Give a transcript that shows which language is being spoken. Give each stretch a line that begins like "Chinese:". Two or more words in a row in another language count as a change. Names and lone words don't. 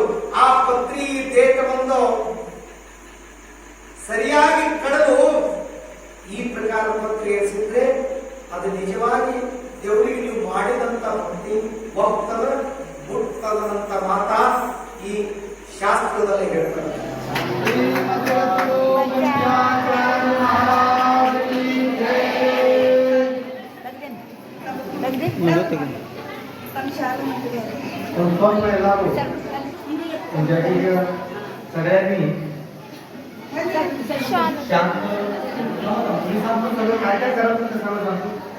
Kannada: ಆ ಪತ್ರಿ ದೇಟವನ್ನು ಸರಿಯಾಗಿ ಕಳೆದು ಈ ಪ್ರಕಾರ ಪತ್ರಿ ಏರಿಸಿದ್ರೆ ಅದು ನಿಜವಾಗಿ ದೇವರಿಗೆ ನೀವು ಮಾಡಿದಂತ ಭಕ್ತಿ ಹೋಗ್ತದ ಮುಟ್ತದಂತ ಮಾತ ಈ ಶಾಸ್ತ್ರದಲ್ಲಿ ಹೇಳ್ತಾರೆ.
Marathi: ಎಲ್ಲರೂ सगळ्यांनी शांत सगळं काय काय करायचं ते सगळं सांगतो.